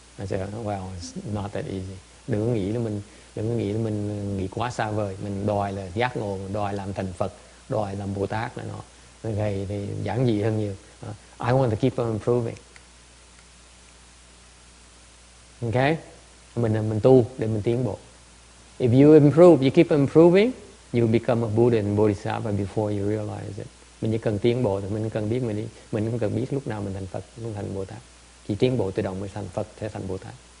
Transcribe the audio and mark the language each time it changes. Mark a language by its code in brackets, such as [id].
[en] I say well, it's not that easy. [vi] Đừng có nghĩ là mình nghĩ quá xa vời, mình đòi là giác ngộ, mình đòi làm thành Phật, đòi làm Bồ Tát này nọ. Ngày thì giản dị hơn nhiều. [en] I want to keep on improving. Okay? [vi] Mình tu để mình tiến bộ. [en] If you improve, you keep improving, you become a Buddha and Bodhisattva before you realize it. [vi] Mình chỉ cần tiến bộ thì mình cần biết mình không cần biết lúc nào mình thành Phật, lúc thành Bồ Tát. Chỉ tiến bộ tự động mới thành Phật, sẽ thành Bồ Tát.